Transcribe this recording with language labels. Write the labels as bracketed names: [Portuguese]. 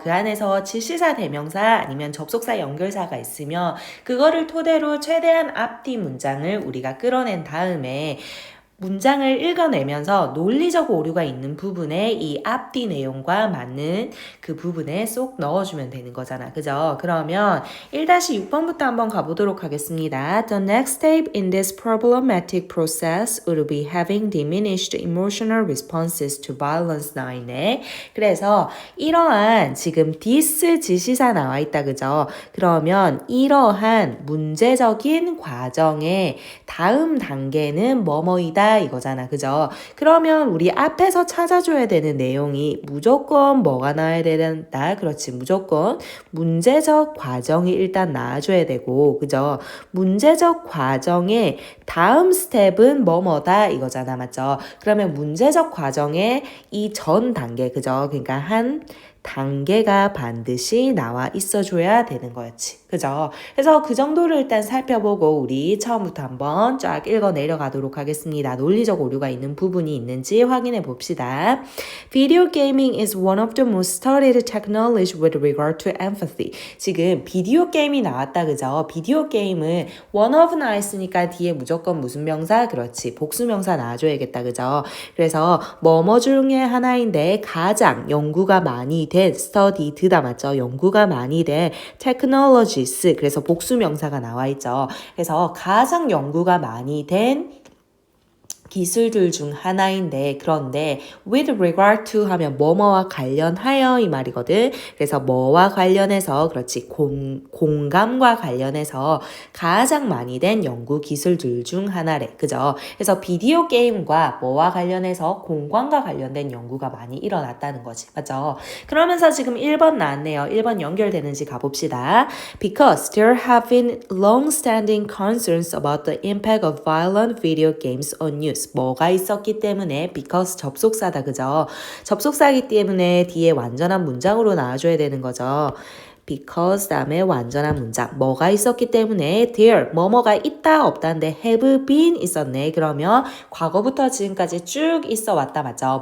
[Korean] 그 안에서 지시사 대명사 아니면 접속사 연결사가 있으면 그거를 토대로 최대한 앞뒤 문장을 우리가 끌어낸 다음에 문장을 읽어내면서 논리적 오류가 있는 부분에 이 앞뒤 내용과 맞는 그 부분에 쏙 넣어주면 되는 거잖아. 그죠? 그러면 1-6번부터 한번 가보도록 하겠습니다. [English] The next step in this problematic process would be having diminished emotional responses to violence [Korean] 나와있네. 그래서 이러한 지금 this 지시사 나와 있다. 그죠? 그러면 이러한 문제적인 과정의 다음 단계는 뭐뭐이다 이거잖아. 그죠? 그러면 우리 앞에서 찾아줘야 되는 내용이 무조건 뭐가 나와야 된다. 그렇지. 무조건 문제적 과정이 일단 나와줘야 되고 그죠? 문제적 과정의 다음 스텝은 뭐뭐다 이거잖아. 맞죠? 그러면 문제적 과정의 이 전 단계 그죠? 그러니까 한 단계가 반드시 나와 있어줘야 되는 거였지. 그죠? 그래서 그 정도를 일단 살펴보고 우리 처음부터 한번 쫙 읽어 내려가도록 하겠습니다. 논리적 오류가 있는 부분이 있는지 확인해 봅시다. [English] Video gaming is one of the most studied technology with regard to empathy. [Korean] 지금 비디오 게임이 나왔다. 그죠? 비디오 게임은 one of 나왔으니까 뒤에 무조건 무슨 명사? 그렇지. 복수명사 나와줘야겠다. 그죠? 그래서 뭐뭐 중에 하나인데 가장 연구가 많이 된 studied다 맞죠? 연구가 많이 된 technologies 그래서 복수명사가 나와 있죠. 그래서 가장 연구가 많이 된 기술들 중 하나인데 그런데 with regard to 하면 뭐뭐와 관련하여 이 말이거든. 그래서 뭐와 관련해서 그렇지 공감과 관련해서 가장 많이 된 연구 기술들 중 하나래. 그죠? 그래서 비디오 게임과 뭐와 관련해서 공감과 관련된 연구가 많이 일어났다는 거지. 맞죠? 그러면서 지금 1번 나왔네요. 1번 연결되는지 가봅시다. [English] Because there have been long-standing concerns about the impact of violent video games on youth. [Korean] 뭐가 있었기 때문에 because 접속사다 그죠? 접속사이기 때문에 뒤에 완전한 문장으로 나와줘야 되는 거죠. because 다음에 완전한 문장 뭐가 있었기 때문에 there 뭐뭐가 있다 없다인데 have been 있었네. 그러면 과거부터 지금까지 쭉 있어 왔다 맞죠?